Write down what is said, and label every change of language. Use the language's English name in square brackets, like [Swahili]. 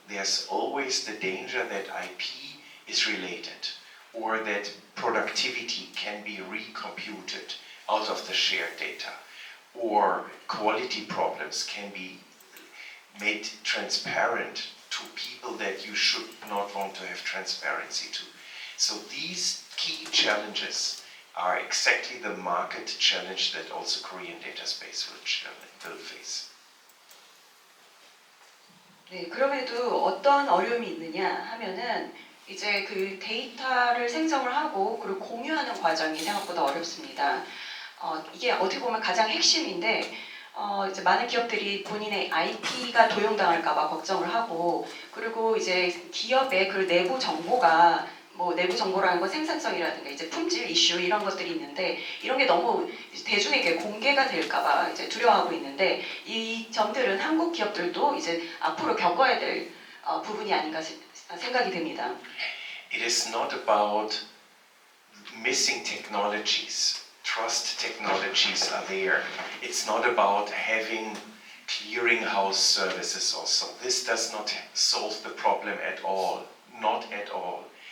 [English] There's always the danger that IP is related or that productivity can be recomputed out of the shared data or quality problems can be made transparent to people that you should not want to have transparency to. So these key challenges are exactly the market challenge that also Korean data space will face. [Korean] 네, 그럼에도 어떤 어려움이 있느냐 하면은 이제 그 데이터를 생성을 하고 그리고 공유하는 과정이 생각보다 어렵습니다. 이게 어떻게 보면 가장 핵심인데 이제 많은 기업들이 본인의 IP가 도용당할까봐 걱정을 하고 그리고 이제 기업의 그 내부 정보가 뭐 내부 정보라는 건 생산성이라든가 이제 품질 이슈 이런 것들이 있는데 이런 게 너무 대중에게 공개가 될까봐 이제 두려워하고 있는데 이 점들은 한국 기업들도 이제 앞으로 겪어야 될 부분이 아닌가 생각이 됩니다. [English] It is not about missing technologies. Trust technologies are there. It's not about having clearinghouse services also. This does not solve the problem at all. Not at all.